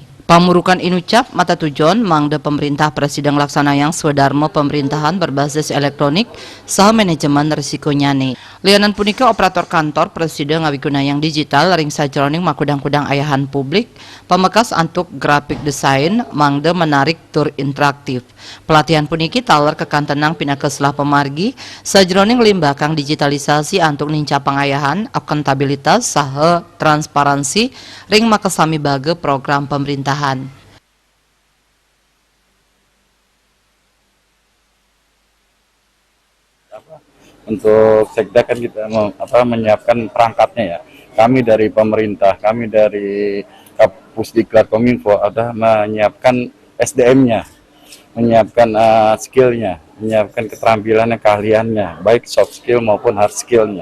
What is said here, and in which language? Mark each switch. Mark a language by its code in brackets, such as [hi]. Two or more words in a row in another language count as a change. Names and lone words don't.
[ban] Pamurukan inucap mata tujuan mangde pemerintah Presiden laksana yang swadharma [id] pemerintahan berbasis elektronik [ban] saha manajemen risiko nyane. Lianan punika operator kantor Presiden ngawiguna yang digital ring sajroning makudang-kudang ayahan publik pemekas antuk grafik desain mangde menarik tur interaktif. Pelatihan puniki taler kekantenang pinakeslah pemargi sajroning limbakang digitalisasi antuk nincapang ayahan akuntabilitas saha transparansi ring makasami bage program pemerintahan. [id] Untuk Sekda kan kita menyiapkan perangkatnya ya. Kami dari pemerintah, kami dari Pusdiklat Kominfo ada menyiapkan SDM-nya, menyiapkan skill-nya, menyiapkan keterampilannya, keahliannya, baik [en] soft skill [id] maupun [en] hard skill- [id] nya.